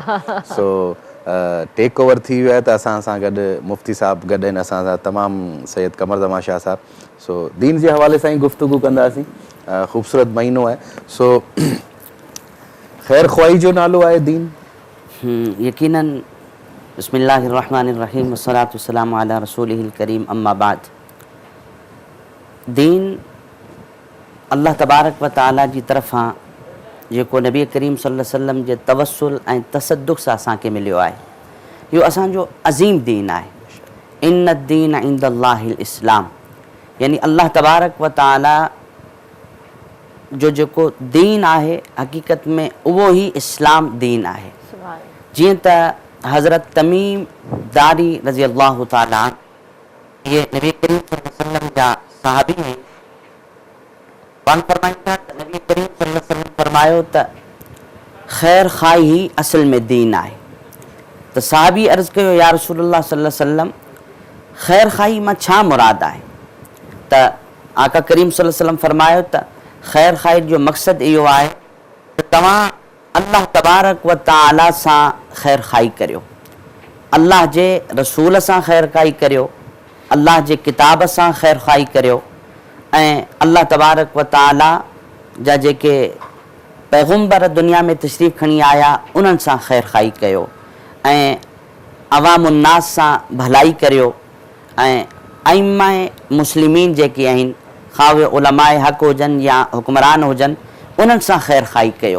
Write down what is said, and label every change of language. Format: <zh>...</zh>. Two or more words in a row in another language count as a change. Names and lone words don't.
<sd>सो</sd> <en>take over</en> <sd>थी वियो आहे त असां सां गॾु मुफ्ती साहब गॾु आहिनि असां सां, तमामु सैयद कमर ज़मा शाह साहब। सो दीन जे हवाले सां ई गुफ़्तगू कंदासीं, ख़ूबसूरत महीनो आहे। सो ख़ैर ख़्वाही जो नालो आहे दीन।</sd> <ar>यकीनन بسم الله الرحمن الرحيم والصلاة والسلام على رسوله الكريم، أما بعد.</ar> <sd>दीन</sd> <ar>الله تبارك وتعالى</ar> <sd>जी तरफ़ां जेको नबी करीम</sd> <ar>صلى الله عليه وسلم</ar> <sd>जे तवस्सुल ऐं तसद्दुक़ सां असांखे मिलियो आहे, इहो असांजो अज़ीम दीन आहे।</sd> <ar>إن الدين عند الله الإسلام,</ar> <sd>यानी</sd> <ar>الله تبارك وتعالى</ar> <sd>जो जेको दीन आहे हक़ीक़त में उहो ई इस्लाम दीन आहे। जीअं त हज़रत तमीम दारी</sd> <ar>رضي الله تعالى</ar> <sd>ये नबी करीम</sd> <ar>صلى الله عليه وسلم</ar> <sd>जा सहाबी हैं, पाण फरमाईंदा त नबी करीम</sd> <ar>صلى الله عليه وسلم</ar> <sd>फरमायो त ख़ैर खाई ही असल में दीन आहे। त सहाबी अर्ज़ कयो,</sd> <ar>يا رسول الله صلى الله عليه وسلم</ar> <sd>ख़ैर खाई मां छा मुराद आहे? त आका करीम</sd> <ar>صلى الله عليه وسلم</ar> <sd>फरमायो त ख़ैर खाई जो मक़सदु इहो आहे त तव्हां</sd> <ar>الله تبارك وتعالى</ar> <sd>सां ख़ैर खाई करियो, अल्लाह जे रसूल सां ख़ैर खाई करियो, अल्लाह जे किताब सां ख़ैर खाई करियो, ऐं</sd> <ar>الله تبارك وتعالى</ar> <sd>जा जेके पैगम्बर दुनिया में तशरीफ़ खणी आया उन्हनि सां ख़ैर खाई कयो ऐं अवामुन्नास सां भलाई करियो ऐं अइम्माए मुस्लिमीन जेके आहिनि ख़ा उहे उलमाए हक़ हुजनि या हुक्मरान हुजनि उन्हनि सां ख़ैर खाई कयो।</sd>